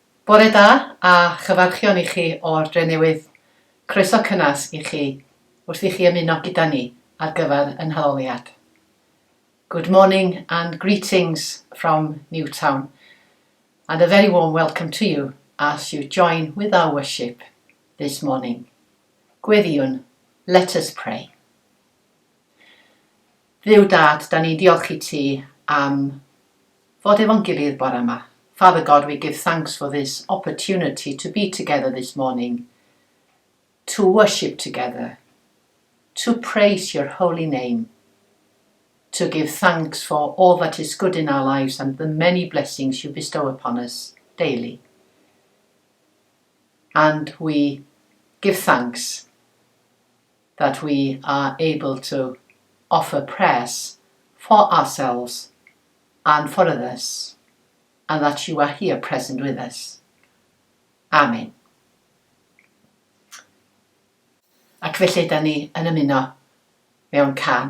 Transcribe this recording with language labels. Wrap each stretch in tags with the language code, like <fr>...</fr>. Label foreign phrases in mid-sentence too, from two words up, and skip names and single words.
<cy>Bore da a chyfarchion i chi o'r Drenewydd. Croeso cynnes i chi wrth i chi ymuno gyda ni ar gyfer yn Haddoliad.</cy> <en>Good morning and greetings from Newtown, and a very warm welcome to you as you join with our worship this morning. Gweddiwn, let us pray.</en> <cy>Dduw Dad, da ni'n diolch i ti am fod efo'n gilydd bore yma.</cy> <en>Father God, we give thanks for this opportunity to be together this morning, to worship together, to praise your holy name, to give thanks for all that is good in our lives and the many blessings you bestow upon us daily. And we give thanks that we are able to offer prayers for ourselves and for others, and that you are here present with us. Amen.</en> <cy>Ac felly da ni yn ymuno mewn can.</cy>